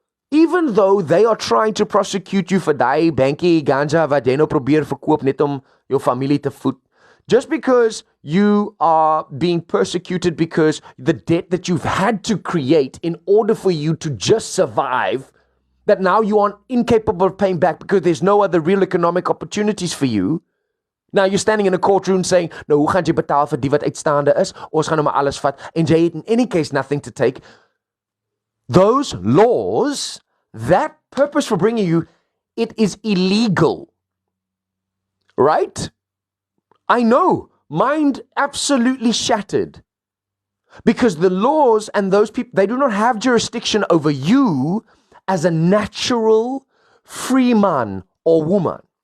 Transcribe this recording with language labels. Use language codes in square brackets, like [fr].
[en] even though they are trying to prosecute you for [af] daai bankie ganja wat jy nou probeer verkoop net om jou familie te voed, [en] just because you are being persecuted because the debt that you've had to create in order for you to just survive, that now you are incapable of paying back because there's no other real economic opportunities for you. Now you're standing in a courtroom saying, [af] nou hoe gaan jy betaal vir die wat uitstaande is? Ons gaan nou maar alles vat, en jy het [en] in any case nothing to take. Those laws, that purpose for bringing you, it is illegal. Right? I know, mind absolutely shattered. Because the laws and those people, they do not have jurisdiction over you as a natural free man or woman.